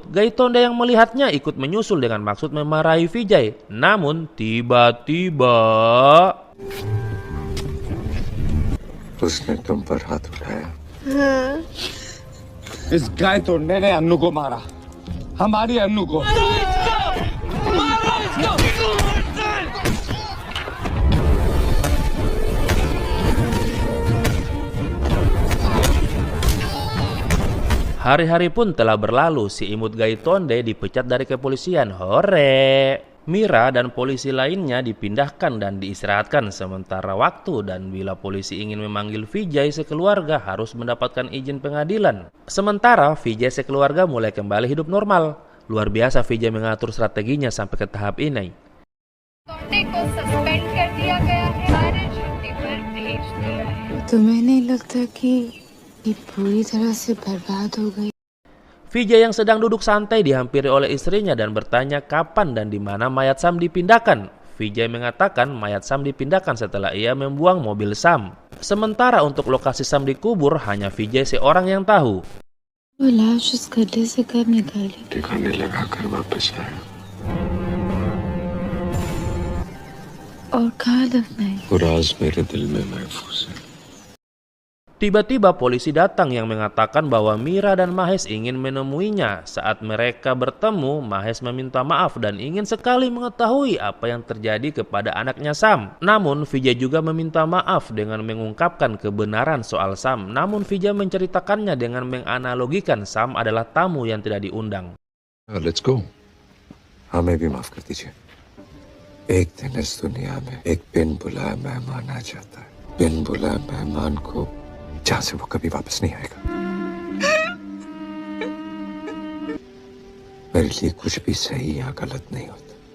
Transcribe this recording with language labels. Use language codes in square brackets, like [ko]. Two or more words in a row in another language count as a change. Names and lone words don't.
[id] Gaitonde yang melihatnya ikut menyusul dengan maksud memarahi Vijay. Namun tiba-tiba [hi] उसने तुम पर हाथ उठाया। इस गायतोंडे ने अन्नू को मारा, हमारी अन्नू को। [id] hari-hari pun telah berlalu, si imut Gaitonde dipecat dari kepolisian. Hore! Mira dan polisi lainnya dipindahkan dan diistirahatkan sementara waktu, dan bila polisi ingin memanggil Vijay sekeluarga harus mendapatkan izin pengadilan. Sementara Vijay sekeluarga mulai kembali hidup normal. Luar biasa Vijay mengatur strateginya sampai ke tahap ini. [hi] को सस्पेंड कर दिया गया है, सारे छुट्टी पर भेज दिया है। तुम्हें नहीं लगता कि ये पूरी तरह से बर्बाद हो गई? [id] Vijay yang sedang duduk santai dihampiri oleh istrinya dan bertanya kapan dan di mana mayat Sam dipindahkan. Vijay mengatakan mayat Sam dipindahkan setelah ia membuang mobil Sam. Sementara untuk lokasi Sam dikubur hanya Vijay seorang yang tahu. [hi] वो लाश उस गड्ढे से कब निकाली? ठिकाने लगाकर वापस आया। और कहाँ दफनाई? वो राज मेरे दिल में महफूज है। [id] Tiba-tiba polisi datang yang mengatakan bahwa Mira dan Mahesh ingin menemuinya. Saat mereka bertemu, Mahesh meminta maaf dan ingin sekali mengetahui apa yang terjadi kepada anaknya Sam. Namun Vijay juga meminta maaf dengan mengungkapkan kebenaran soal Sam. Namun Vijay menceritakannya dengan menganalogikan Sam adalah tamu yang tidak diundang. [en] Let's go. [hi] हमें भी माफ कर दीजिए। एक दिन इस दुनिया में एक बिन बुलाए मेहमान आ जाता है। बिन बुलाए मेहमान को जहाँ से वो कभी वापस नहीं आएगा। मेरे लिए कुछ भी सही या गलत नहीं होता।